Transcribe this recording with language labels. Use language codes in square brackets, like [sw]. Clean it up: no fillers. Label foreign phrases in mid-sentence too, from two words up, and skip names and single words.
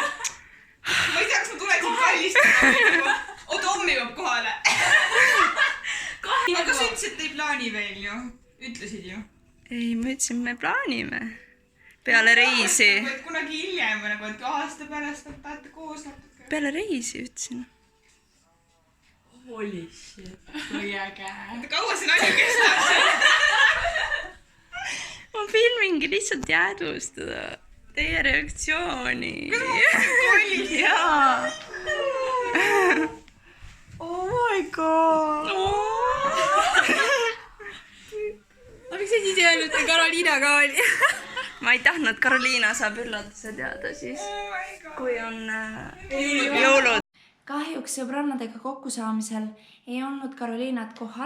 [et] Ma ei tea, kas ma tuleksin kallistama. Oota, homme jõuab kohale. Aga sa ütlesid, et ei plaani veel ju. Ütlesid ju. Ei, ma ütlesin, me plaanime. Peale reisi. Et kunagi hiljem, et aasta pärast tahate koos natuke. Peale reisi ütlesin. [en] Holy shit. [et] Kui äge. Kaua see nali kestab? Ma filmingi lihtsalt jäädvustada teie reaktsiooni. Jaa. [en] Oh my god. [et] Aga miks sa siis ei öelnud, et Karoliina ka oli? Ma ei tahtnud, Karoliina saab üllatuse teada siis, kui on jõulud. Kahjuks sõbrannadega kokkusaamisel ei olnud Karoliinat kohal.